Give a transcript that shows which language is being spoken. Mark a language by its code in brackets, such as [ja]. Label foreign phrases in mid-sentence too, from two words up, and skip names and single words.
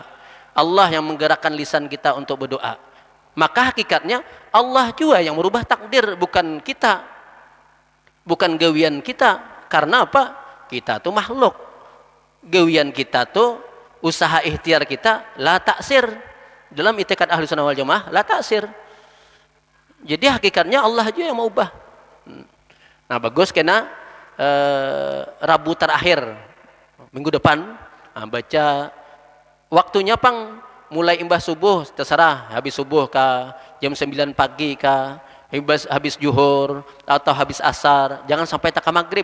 [id] Allah yang menggerakkan lisan kita untuk berdoa. Maka hakikatnya Allah juga yang merubah takdir, bukan kita. [bjn] Bukan gawian kita. Karena apa? Kita tuh makhluk. Gawian kita tuh, usaha ikhtiar kita, [ar] لا تأثير. [id] Dalam itikad [ar] أهل السنة والجماعة, لا تأثير. [id] Jadi hakikatnya Allah aja yang mau ubah. [bjn] Nah bagus kena Rabu terakhir minggu depan baca waktunya pang mulai imbah subuh terserah, habis subuh ke jam 9 pagi ke habis juhur atau habis asar, jangan sampai tak maghrib.